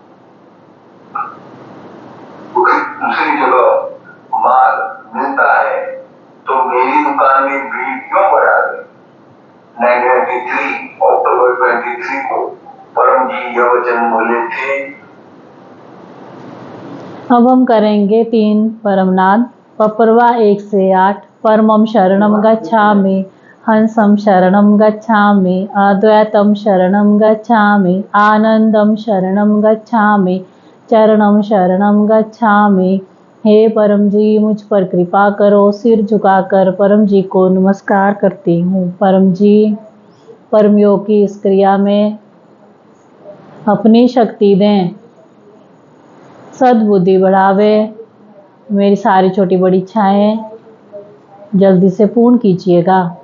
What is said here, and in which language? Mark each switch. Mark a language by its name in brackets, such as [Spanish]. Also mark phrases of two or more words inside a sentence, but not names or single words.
[Hindi] दूसरी जगह माल मिलता है तो मेरी दुकान में भीड़ क्यों बढ़ा दे। 1993 अक्टूबर 23 को परम जी यह वचन बोले थे। अब हम करेंगे 3 परमनाद। पपरवा 1 से 8। [Pali] परमम शरणम गच्छामि, हंसम शरणम गच्छामि, अद्वैतम शरणम गच्छामि, आनंदम शरणम गच्छामि, चरणम शरणम गच्छामि। [Hindi] हे परम जी, मुझ पर कृपा करो। सिर झुकाकर परम जी को नमस्कार करती हूँ। परम जी, परम योग की इस क्रिया में अपनी शक्ति दें, सद्बुद्धि बढ़ावे। मेरी सारी छोटी बड़ी इच्छाएं जल्दी से पूर्ण कीजिएगा।